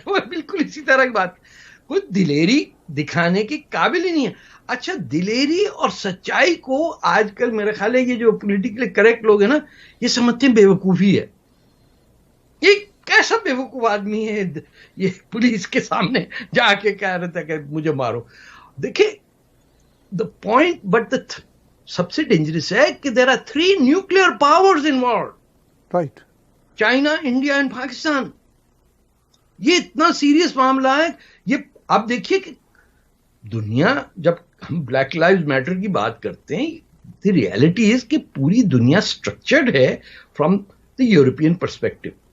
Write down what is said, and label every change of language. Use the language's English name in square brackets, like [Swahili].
[Urdu] وہ بالکل اسی طرح کی بات, کوئی دلیری دکھانے کے قابل ہی نہیں ہے. اچھا, دلیری اور سچائی کو آج کل میرے خیال ہے یہ جو پولیٹیکلی کریکٹ لوگ ہیں نا, یہ سمجھتے ہیں بیوقوفی ہے. یہ کیسا بیوقوف آدمی ہے یہ پولیس کے سامنے جا کے کہہ رہا تھا کہ مجھے مارو. دیکھیں [English] the point, but [Urdu] سب سے ڈینجرس ہے کہ [English] there are 3 nuclear powers involved. Right. [Urdu] China, India and Pakistan. یہ اتنا سیریس معاملہ ہے. یہ آپ دیکھیے کہ دنیا, جب ہم بلیک لائیوز میٹر کی بات کرتے ہیں, [English] the reality is [Urdu] کہ پوری دنیا اسٹرکچرڈ ہے [English] From the European perspective.